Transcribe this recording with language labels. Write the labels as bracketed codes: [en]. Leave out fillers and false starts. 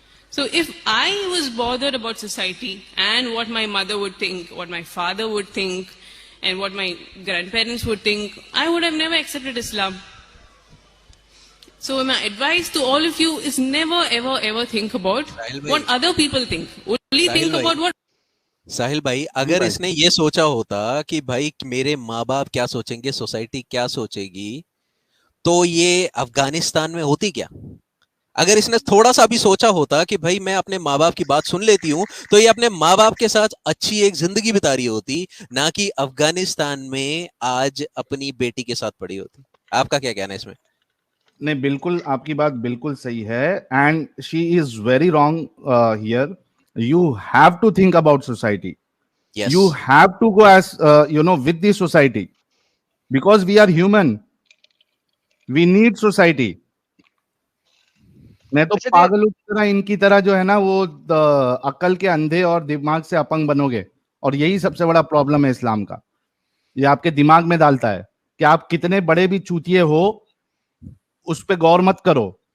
[en] So if I was bothered about society and what my mother would think, what my father would think, and what my grandparents would think, I would have never accepted Islam. So my advice to all of you is never ever think about what other people think. Only think about what. [hi] साहिल भाई, अगर इसने ये सोचा होता कि भाई मेरे माँ बाप क्या सोचेंगे, सोसाइटी क्या सोचेगी, तो ये अफगानिस्तान में होती क्या? अगर इसने थोड़ा सा भी सोचा होता कि भाई मैं अपने माँ बाप की बात सुन लेती हूँ, तो ये अपने माँ बाप के साथ अच्छी एक जिंदगी बिता रही होती, ना कि अफगानिस्तान में आज अपनी बेटी के साथ पड़ी होती. आपका क्या कहना है इसमें? नहीं, बिल्कुल आपकी बात बिल्कुल सही है. [en] And she is very wrong here. You have to think about society. Yes. You have to go as with the society, because we are human. We need society. [hi] मैं तो पागलों की तरह इनकी तरह जो है ना वो अक्ल के अंधे और दिमाग से अपंग बनोगे, और यही सबसे बड़ा प्रॉब्लम है इस्लाम का. ये आपके दिमाग में डालता है कि आप कितने बड़े भी चूतिए हो, उस पे गौर मत करो.